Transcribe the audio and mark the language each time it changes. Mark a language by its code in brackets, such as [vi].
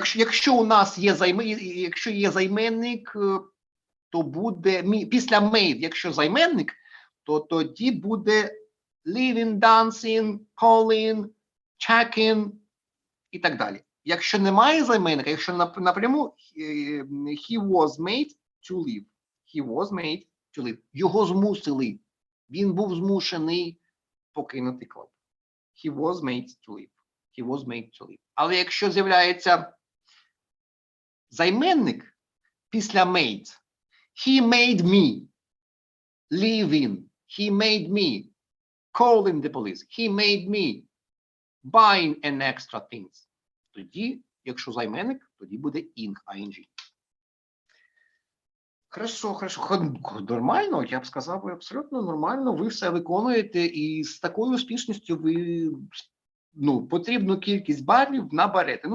[uk] Якщо у нас є займенник, то буде після made, якщо займенник, то тоді буде living, dancing, calling, checking і так далі. Якщо немає займенника, якщо напряму [en] he was made to leave. He was made to leave. [uk] Його змусили. Він був змушений покинути клуб. [en] He was made to leave. He was made to leave. [uk] Але якщо з'являється займенник після made, [en] he made me leaving. He made me calling the police. He made me buying an extra things. [uk] Тоді, якщо займенник, тоді буде ing. Хорошо. Нормально, я б сказав, абсолютно нормально. Ви все виконуєте і з такою успішністю ви потрібну кількість балів наберете.